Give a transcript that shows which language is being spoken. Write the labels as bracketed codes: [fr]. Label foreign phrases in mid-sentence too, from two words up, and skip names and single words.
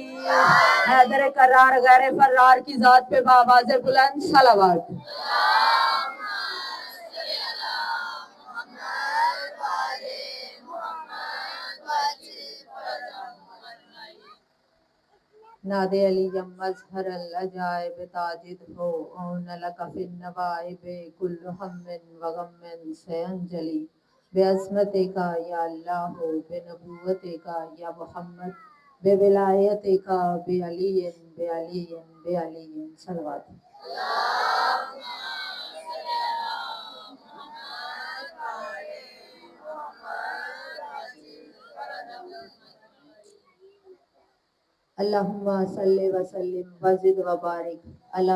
[ur] حیدر کرار غیر فرار کی ذات پہ بآواز بلند صلوات. [ar] ناد علی مظہر العجائب تاجد ہو اون لک فی النوائب کل ہم و غم سینجلی بعظمت کا یا اللہ بنبوت کا یا محمد بولایت کا بعلی بعلی بعلی صلوات. اللہم صلی وسلم وزد وبارک علی